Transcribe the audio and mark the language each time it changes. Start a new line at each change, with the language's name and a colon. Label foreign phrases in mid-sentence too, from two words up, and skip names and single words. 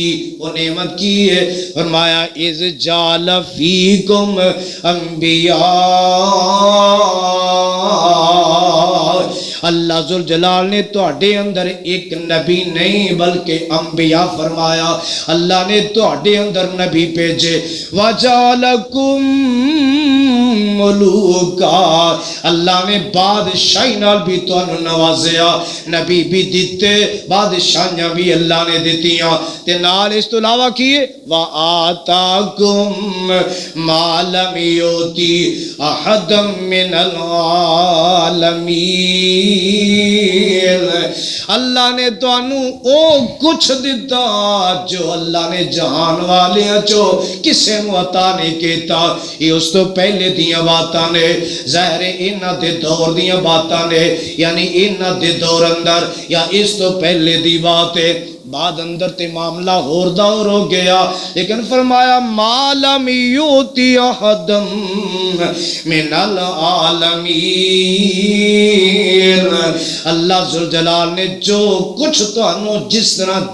Punjabi: وہ نعمت کی ہے؟ فرمایا
Arabic: اذ جعل فیکم انبیاء،
Punjabi: اللہ ذوالجلال نے تواڈے اندر ایک نبی نہیں بلکہ انبیاء فرمایا، اللہ نے تواڈے اندر نبی بھیجے۔
Arabic: وَجَعَلَكُمْ مُلُوكًا،
Punjabi: اللہ نے بادشاہی نال بھی تانوں نوازیا، نبی بھی دیتے، بادشاہیاں بھی اللہ نے دیتیاں، تے نال اس تو علاوہ کیے
Arabic: وَآتَاكُمْ مَا لَمْ يُؤْتِ أَحَدًا مِّنَ الْعَالَمِينَ،
Punjabi: اللہ نے تو انو او کچھ دیتا جو اللہ نے جہان والیاں چو کسے نو عطا نہیں کیتا۔ یہ اس تو پہلے دیاں باتاں نے، ظاہر انہاں دے دور دیاں باتاں نے، یعنی انہاں دے دور اندر یا اس تو پہلے دی بات ہے۔ بعد اندر تے معاملہ اور دور ہو گیا، لیکن فرمایا
Arabic: ما لم یؤتی احدم من العالمین،
Punjabi: اللہ ذوالجلال نے جو کچھ تو انو جس طرح